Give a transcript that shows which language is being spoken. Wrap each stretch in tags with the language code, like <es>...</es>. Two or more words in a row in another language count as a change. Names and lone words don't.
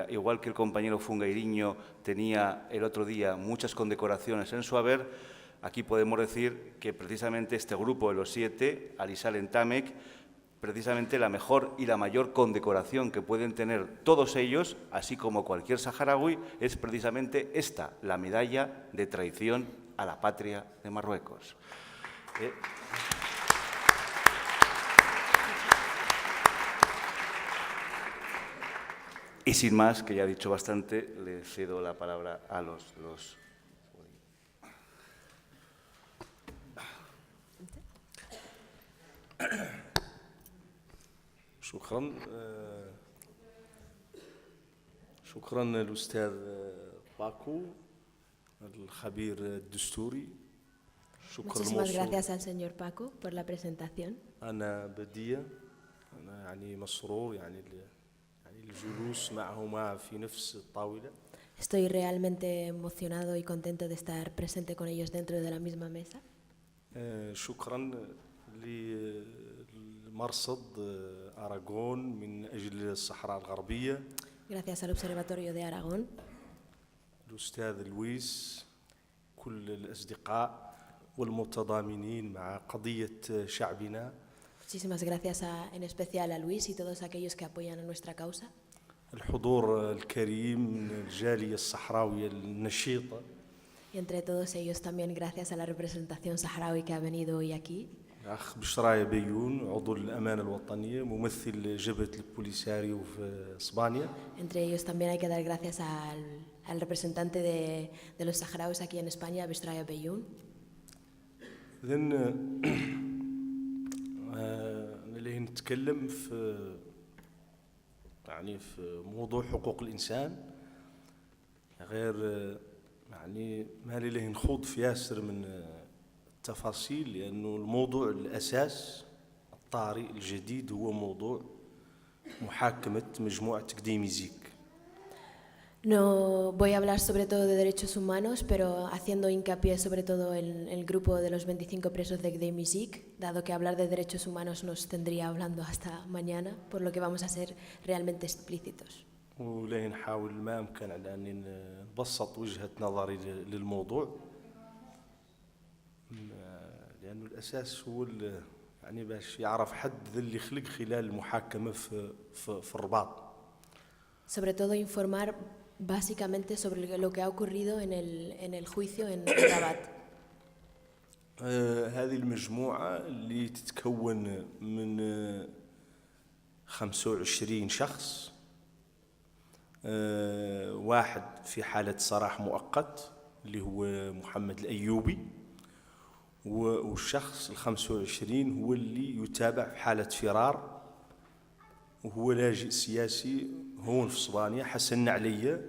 <es>Igual que el compañero Fungairiño tenía el otro día muchas condecoraciones en su haber, aquí podemos decir que precisamente este grupo de los 7, Ali Salem Tamek, precisamente la mejor y la mayor condecoración que pueden tener todos ellos, así como cualquier saharaui, es precisamente esta, la medalla de traición a la patria de Marruecos. Y sin más, que ya he dicho bastante, le cedo la palabra a los...</es> <ar>شكرا الأستاذ باكو الخبير الدستوري.</ar> <es>Muchísimas gracias al señor Paco por la presentación.</es> <ar>أنا بدية أنا يعني مسرور يعني الجلوس معهما في نفس الطاولة.</ar> <es>Estoy realmente emocionado y contento de estar presente con ellos dentro de la misma mesa.</es> <ar>شكرا لمرصد أراغون من أجل الصحراء الغربية.</ar> <es>Gracias al Observatorio de Aragón.</es> <ar>الأستاذ لويس كل الأصدقاء والمتضامنين مع قضية شعبنا.</ar> <es>Muchísimas gracias en especial a Luis y todos aquellos que apoyan a nuestra causa.</es> <ar>الحضور الكريم من الجالية الصحراوية النشيطة.</ar> <es>Y entre todos ellos también gracias a la representación saharaui que ha venido hoy aquí.</es> <ar>الأخ بشراية بيون عضو الأمانة الوطنية ممثل جبهة البوليساريو في إسبانيا.</ar> <es>Entre ellos también hay que dar gracias al representante de los saharauis aquí en España, Beshraya Beyun.</es> <ar>إذن نليه نتكلم في موضوع حقوق الإنسان غير يعني ما ليه نخوض في ياسر من التفاصيل لأنه الموضوع الأساس الطارئ الجديد هو موضوع محاكمة مجموعة Gdeim-Izik.</ar> <es>No voy a hablar sobre todo de derechos humanos, pero haciendo hincapié sobre todo en el grupo de los 25 presos de Gdeim-Izik, dado que hablar de derechos humanos nos tendría hablando hasta mañana, por lo que vamos a ser realmente explícitos.</es> <ar>وليه نحاول ما أمكن على أن نبسط وجهة نظري للموضوع لأنه الأساس هو يعني باش يعرف حد اللي خلق خلال المحاكمة في الرباط.</ar> <es>Sobre todo informar básicamente sobre lo que ha ocurrido en el juicio en Rabat.</es> <ar>هذه المجموعة اللي تتكون من 25 شخص، واحد في حالة سراح مؤقت اللي هو محمد الأيوبي، والشخص 25 هو اللي يتابع في حالة فرار وهو لاجئ سياسي هون في إسبانيا، حسن نعلية.</ar>